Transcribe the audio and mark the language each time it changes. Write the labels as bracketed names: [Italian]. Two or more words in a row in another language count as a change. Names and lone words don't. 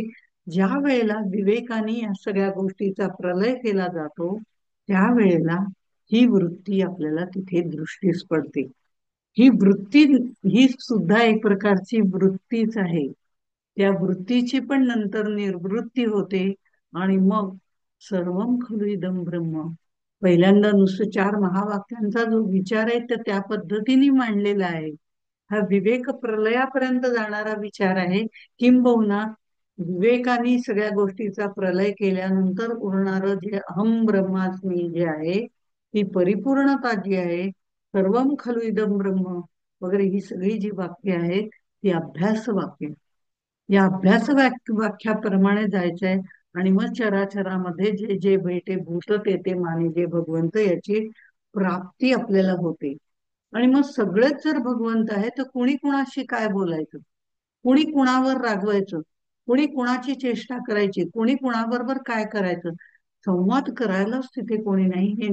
[Marathi] ज्या वेळेला विवेकाने या सगळ्या गोष्टीचा प्रलय केला जातो त्यावेळेला ही वृत्ती आपल्याला तिथे दृष्टीस पडते. ही वृत्ती ही सुद्धा एक प्रकारची वृत्तीच आहे. त्या वृत्तीची पण नंतर निर्वृत्ती होते आणि मग [Sanskrit] सर्वम खलु इदं ब्रह्म. [Marathi] पहिल्यांदा नुसतं 4 महावाक्यांचा जो विचार आहे तर त्या पद्धतीने मांडलेला आहे. हा विवेक प्रलयापर्यंत जाणारा विचार आहे. किंबहुना विवेकाने सगळ्या गोष्टीचा प्रलय केल्यानंतर उरणारं जे [Sanskrit] अहम ब्रह्मास्मी [Marathi] जे आहे, ती परिपूर्णता जी आहे, [Sanskrit] सर्वम खलु इदं ब्रह्म [Marathi] वगैरे ही सगळी जी वाक्य आहेत ती अभ्यास वाक्य. या अभ्यास वाक्याप्रमाणे जायचंय आणि मग चराचरामध्ये जे जे भेटे भूत ते ते माने जे भगवंत याची प्राप्ती आपल्याला होते. आणि मग सगळेच जर भगवंत आहे तर कुणी कुणाशी काय बोलायचं, कुणी कुणावर रागवायचं, कुणी कुणाची चेष्टा करायची, कुणी कुणाबरोबर काय करायचं, संवाद करायलाच तिथे कोणी नाही.